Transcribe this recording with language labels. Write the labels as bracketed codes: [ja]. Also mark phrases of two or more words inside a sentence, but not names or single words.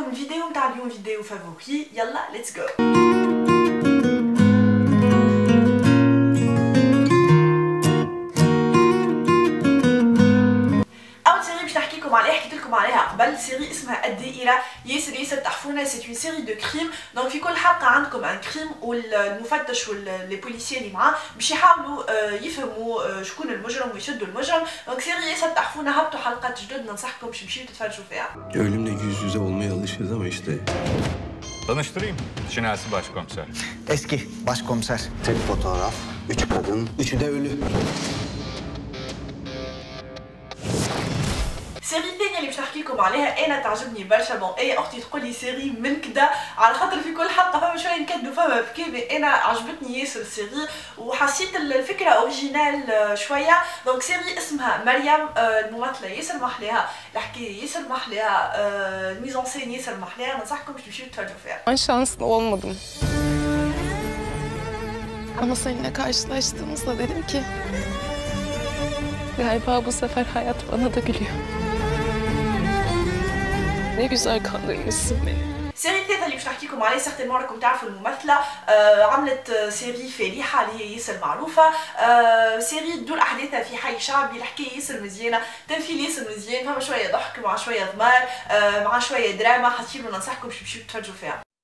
[ar] الفيديو متاع اليوم فيديو فافوري، يلا [en] let's go. [ar] عليها حكيت لكم عليها قبل، سيري اسمها الدائرة. ياسر تحفونا، [fr] c'est une série de crime. [ar] دونك في كل حلقة عندكم ان كريم والمفتش واللي بوليسيين اللي معاه باش يحاولوا يفهموا شكون المجرم ويشدوا المجرم. دونك سيري ياسر تحفونا، هبطوا حلقات جدد، ننصحكم باش تمشيو تتفرجوا فيها. [tr] Ölümle yüz yüze olmaya alışırız ama işte. Tanıştırayım. Şinasi Başkomiser. Eski başkomiser. Tek fotoğraf, 3 kadın, 3'ü de ölü. [ar] السيري الثانية اللي باش نحكي لكم عليها أنا تعجبني برشا. بون أي أختي تقول لي سيري من كدا، على خاطر في كل حلقة فما شوية نكدوا فما بكي، مي أنا عجبتني ياسر السيري وحسيت الفكرة أوريجينال شوية. دونك سيري اسمها مريم، الممثلة ياسر محلاها، الحكاية ياسر محلاها، [fr] la mise en scène [ar] ياسر محلاها، ننصحكم باش تمشيو تتفرجوا فيها. [tr] Ben şanslı olmadım. Ama seninle karşılaştığımızda dedim ki galiba bu sefer hayat bana da gülüyor. Ne güzel kandırmışsın beni. [ar] السيري الثالثة اللي باش نحكيكم عليه سيغتينمون راكم تعرفوا الممثلة، عملت سيري فالحة اللي هي ياسر معروفة. سيري تدور أحداثها في حي شعبي، الحكاية ياسر مزيانة، تمثيل ياسر مزيان، فما شوية ضحك مع شوية ضمار مع شوية دراما، حتجيبوا ننصحكم باش تمشيو تتفرجوا فيها.